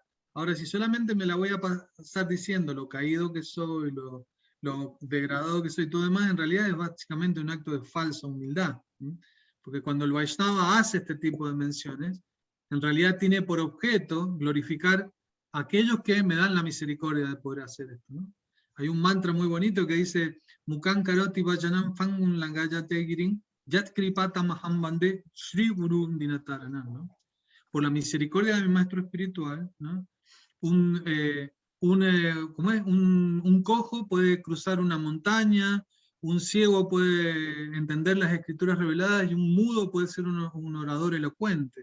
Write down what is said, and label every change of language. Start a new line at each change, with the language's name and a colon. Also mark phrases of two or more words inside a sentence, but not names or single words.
Spanish: Ahora, si solamente me la voy a pasar diciendo lo caído que soy, lo degradado que soy y todo demás, en realidad es básicamente un acto de falsa humildad, ¿sí? Porque cuando el Vaishnava hace este tipo de menciones, en realidad tiene por objeto glorificar a aquellos que me dan la misericordia de poder hacer esto, ¿no? Hay un mantra muy bonito que dice
Sanskrit: Mukan karoti vajanam fangun langayate girin yat kripata maham bande Sri Guru Dinataranam,
Spanish: ¿no? Por la misericordia de mi maestro espiritual, ¿no? Un cojo puede cruzar una montaña, un ciego puede entender las escrituras reveladas y un mudo puede ser un orador elocuente.